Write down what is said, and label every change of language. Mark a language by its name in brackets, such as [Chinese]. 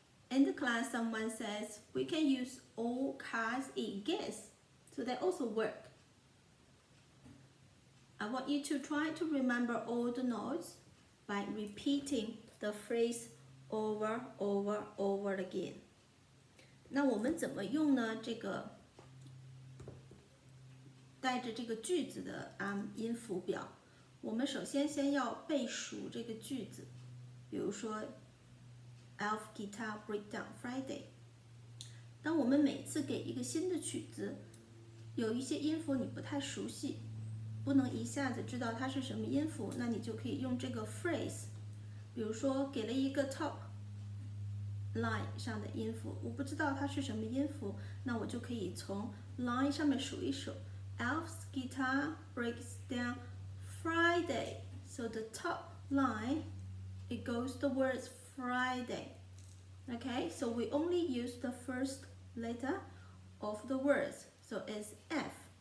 [English] In the class, someone says we can use all cars eat gas. So that also work. I want you to try to remember all the notes by repeating the phrase over again. [Chinese] 那我们怎么用呢？这个带着这个句子的音符表，我们首先要背熟这个句子。比如说 Elf Guitar Breakdown Friday。当我们每次给一个新的曲子，有一些音符你不太熟悉，不能一下子知道它是什么音符，那你就可以用这个 phrase。比如说给了一个 top line 上的音符，我不知道它是什么音符，那我就可以从 line 上面数一数。 [English] Elf's guitar breaks down Friday. So the top line, it goes the words Friday. Okay, so we only use the first letter of the words. So it's F.